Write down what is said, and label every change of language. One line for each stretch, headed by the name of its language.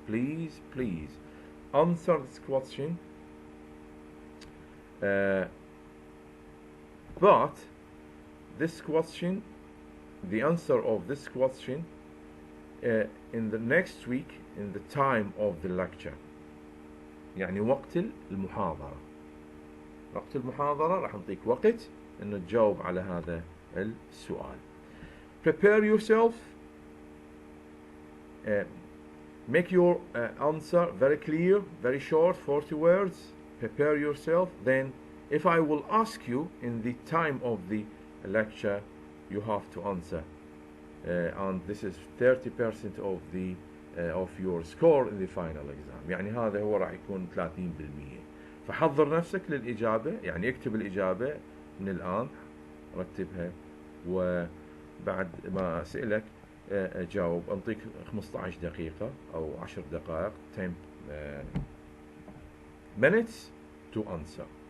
English: Please answer this question. But this question, the answer of this question in the next week, in the time of the lecture.
Arabic: يعني وقت المحاضرة. وقت المحاضرة راح نعطيك وقت إنه تجاوب على هذا السؤال.
English: Prepare yourself. Make your answer very clear, very short, 40 words. Prepare yourself. Then, if I will ask you in the time of the lecture, you have to answer. And this is 30% of your score in the final exam.
Arabic: يعني هذا هو راح يكون 30%. فحضر نفسك للإجابة، يعني اكتب الإجابة من الآن، رتبها، وبعد ما أسألك جاوب. أنطيك 15 دقيقة أو 10 دقائق
English: 10 minutes to answer.